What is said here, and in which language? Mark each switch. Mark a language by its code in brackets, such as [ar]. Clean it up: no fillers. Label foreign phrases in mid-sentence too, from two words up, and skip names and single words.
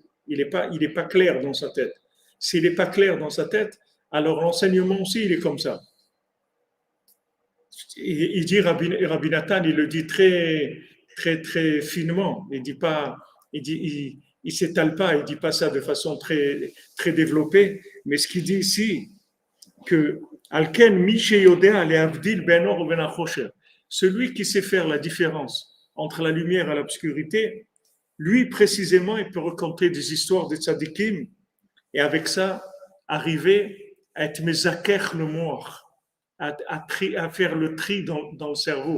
[fr] Il n'est pas clair dans sa tête. S'il n'est pas clair dans sa tête, alors l'enseignement aussi, il est comme ça. Il dit Rabbi Nathan, il le dit très, très, très finement. Il dit pas, il s'étale pas, il dit pas ça de façon très, très développée. Mais ce qu'il dit ici, que [he] על כן יודע להבדיל בין אור בין החושך, [fr] celui qui sait faire la différence entre la lumière et l'obscurité, lui précisément, il peut raconter des histoires des tzadikim et avec ça arriver à être mezaker le mort, à faire le tri dans le cerveau.